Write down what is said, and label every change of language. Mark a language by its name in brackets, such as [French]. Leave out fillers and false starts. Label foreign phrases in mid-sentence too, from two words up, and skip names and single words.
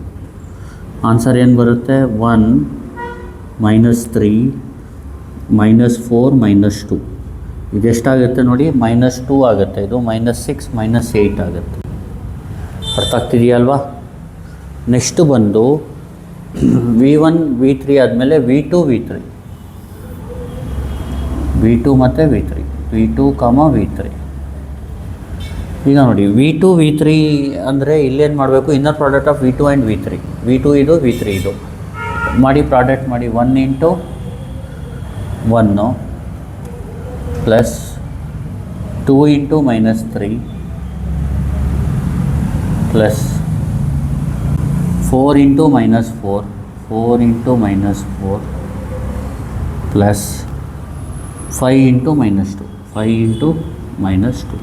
[Kannada] ಆನ್ಸರ್ ಏನು ಬರುತ್ತೆ? 1 -3 -4 -2. ಇದೆಷ್ಟಾಗುತ್ತೆ ನೋಡಿ? -2 ಆಗುತ್ತೆ. ಇದು -6 -8 ಆಗುತ್ತೆ. ಅರ್ಥ ಆಗ್ತಿದೆಯಲ್ವಾ? ನೆಕ್ಸ್ಟು ಬಂದು V1 V3 ಆದಮೇಲೆ V2 V3 ಮತ್ತು V3 V2, V3. ಈಗ ನೋಡಿ V2 V3 ಅಂದರೆ ಇಲ್ಲೇನು ಮಾಡಬೇಕು? [English] inner product of V2 and V3. [Kannada] V2 ಇದು, V3 ಇದು ಮಾಡಿ ಪ್ರಾಡಕ್ಟ್ ಮಾಡಿ. 1 × 1 + 2 × -3 + 4 × -4 4 × -4 + 5 × -2 5 × -2.